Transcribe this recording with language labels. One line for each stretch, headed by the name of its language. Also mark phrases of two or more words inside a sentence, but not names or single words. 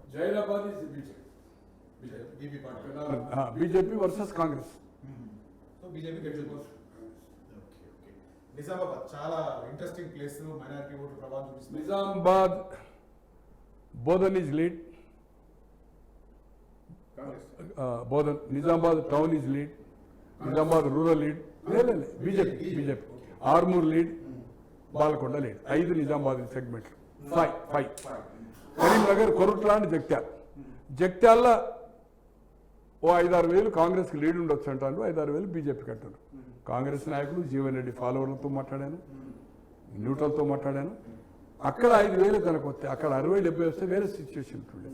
English: Hyderabad is BJP versus Congress. So BJP gets it. Okay.
Telugu: Nizamabad చాలా
English: interesting place, minority vote
Telugu: ప్రభావం చూపిస్తుంది.
English: Nizamabad, Bodhan is lead. Bodhan, Nizamabad town is lead. Nizamabad rural lead. BJP. Armoor lead. Balakonda lead. 5 Nizamabad segment. 5.
Telugu: కరీంనగర్, కొరుట్ల, జగిత్యాల ఓ 5-6 వేలు కాంగ్రెస్కి లీడ్ ఉండొచ్చు అంటారు, 5-6 వేలు బీజేపీకి అంటారు. కాంగ్రెస్ నాయకులు జీవన్ రెడ్డి ఫాలోవర్లతో మాట్లాడాను, న్యూట్రల్తో మాట్లాడాను. అక్కడ 5,000 తనకు వస్తే అక్కడ 60-70 వస్తే వేరే సిచ్యువేషన్ ఉంటుండే.